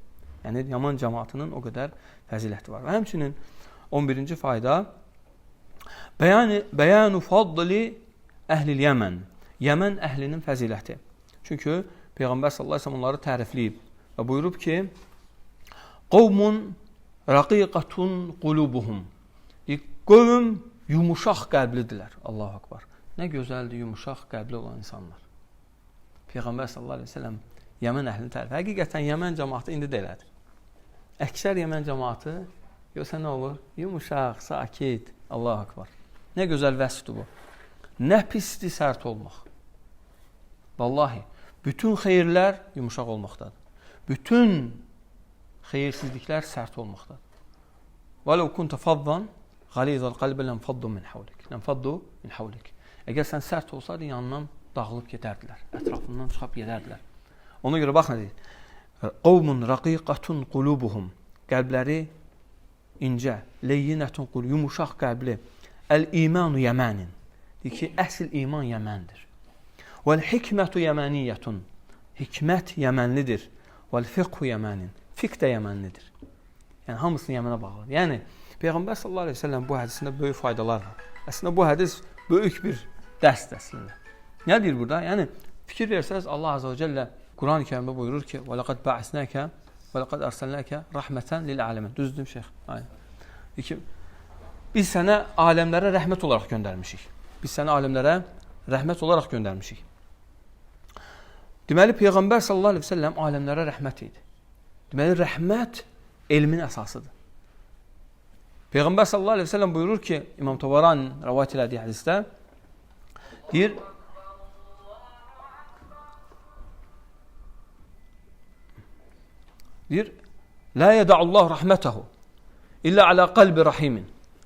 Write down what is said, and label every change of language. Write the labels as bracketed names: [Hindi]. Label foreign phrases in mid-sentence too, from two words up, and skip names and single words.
[Azerbaijani] Yəni, Yəmən cəmaatının o qədər fəziləti var. Və həmçinin 11-ci fayda [Arabic] بيان فضل أهل اليمن. [Azerbaijani] Yəmən əhlinin fəziləti. Çünki Peyğəmbər [Arabic] صلى الله عليه وسلم [Azerbaijani] onları tərifləyib və buyurub ki, [Arabic] قوم رقيقة قلوبهم. [Azerbaijani] Qövm yumuşaq qəlblidirlər. [Arabic] الله أكبر. [Azerbaijani] Nə gözəldir yumuşaq qəlbli olan insanlar. Peyğəmbər [Arabic] صلى الله عليه وسلم [Azerbaijani] Yəmən əhlini tərif. Həqiqətən Yəmən cəmaatı indi də elədir. Əksər Yəmən cəmaatı yoxsa nə olur? Yumuşaq, sakit. [Arabic] الله أكبر. [Azerbaijani] Nə gözəl vəsfdir bu. Nə pisdir sərt olmaq. Vallahi, bütün xeyirlər yumuşaq olmaqdadır. Bütün xeyirsizliklər sərt olmaqdadır. [Arabic] وَلَوْ كُنْتَ فَضًّا غَلِيظَ الْقَلْبِ لَنْفَضُّوا مِنْ حَوْلِكَ. [Azerbaijani] Əgər sən sərt olsaydın, yanından dağılıb gedərdilər. Ətrafından çıxıb gedərdilər. Ona görə bax nə deyir? [Arabic] قَوْمٌ رَقِيقَةٌ قُلُوبُهُمْ. [Azerbaijani] Qəlbləri incə, [Arabic] لينة قل, [Azerbaijani] yumuşaq qəlbli. [Arabic] الإيمان يمان. [Azerbaijani] Deyir ki, əsl iman yəməndir. [Arabic] والحكمة يمانية. [Azerbaijani] Hikmət yəmənlidir. [Arabic] والفقه يمان. [Azerbaijani] Fiqh də yəmənlidir. Yəni, hamısını yəmənə bağlıdır. Yəni, Peyğəmbər [Arabic] صلى الله عليه وسلم [Azerbaijani] bu hədisində böyük faydalar var. Əslində, bu hədis böyük bir dərsdir əslində. Nə deyir burada? Yəni, fikir versəniz, Allah [Arabic] عز وجل [Azerbaijani] Quran-ı Kərimdə buyurur ki, [Arabic] وَلَقَدْ بَعِسْنَاكَ وَلَقَدْ أَرْسَلْنَاكَ رَحْمَةً لِلْعَالَمِينَ. [Azerbaijani] Düzdür, şeyx? Deyir ki, biz sənə aləmlərə rəhmət olaraq göndərmişik. Biz sənə aləmlərə rəhmət olaraq göndərmişik. Deməli, Peyğəmbər [Arabic] صلى الله عليه وسلم [Azerbaijani] aləmlərə rəhmət idi. Deməli, rəhmət elmin əsasıdır. Peyğəmbər [Arabic] صلى الله عليه وسلم [Azerbaijani] buyurur ki, İmam Tabarani rivayət elədiyi hədisdə deyir, [Arabic] لا يضع الله رحمته إلا على قلب رحيم.